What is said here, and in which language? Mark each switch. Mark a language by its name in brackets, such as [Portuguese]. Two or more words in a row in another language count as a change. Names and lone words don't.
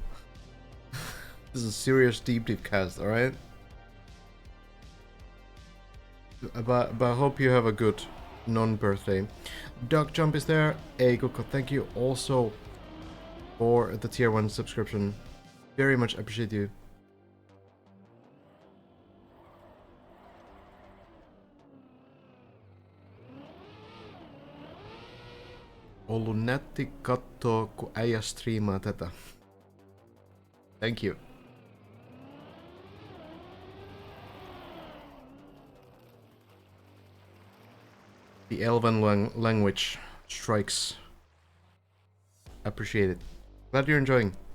[English] This is a serious deep cast, alright? But I hope you have a good non-birthday. Duck Jump is there. Hey, Goko, thank you also for the tier 1 subscription. Very much appreciate you. [Finnish] Ollut nätti kattoo, kun äijä striimaa tätä. [English] Thank you. The Elven language strikes. Appreciate it. Glad you're enjoying.